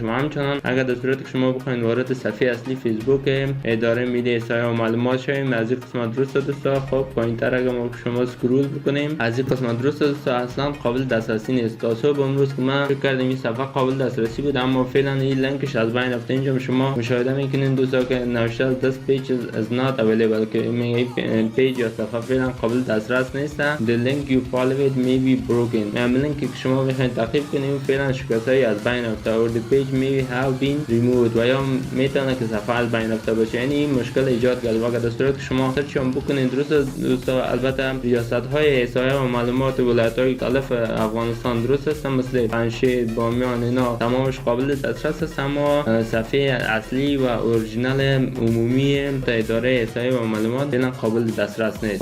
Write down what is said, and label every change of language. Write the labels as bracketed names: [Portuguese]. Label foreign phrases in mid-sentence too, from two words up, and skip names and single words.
[Persian] و همچنان اگر در صورت که شما بخواید وارد صفحه اصلی فیسبوک اداره ملی احصایه و معلومات شوید از این قسمت دوستا خب پایینتر اگر ما شما اسکرول بکنیم از این قسمت دوستا اصلا قابل دسترسی نیست. تا صبح امروز که من فکر کردم این صفحه قابل دسترسی بود اما فعلا این لینکش از بین رفته. اینجا شما مشاهده میکنین دوستا که نوشته [English] this page is not available [Persian] که این پیج یا صفحه فعلا قابل دسترس نیست. [English] the link you followed may be broken. [Persian] یعنی لینکی که شما میخواین تعقیب کنین فعلا شکستایی از بین رفته و [English] the page may have been removed [Persian] و یا میتونه که صفحه از بین رفته باشه. یعنی این مشکل ایجاد کرده. اگر در صورت که شما سرچ هم بکنین دوستا البته ریاست های احصایه و معلومات ولایت های مختلف افغانستان درست هستن مثل پنشیر، بامیان، اینا تمامش قابل دسترس است، اما صفحه اصلی و اورجینال عمومی اداره احصایه و معلومات فعلا قابل دسترس نیست.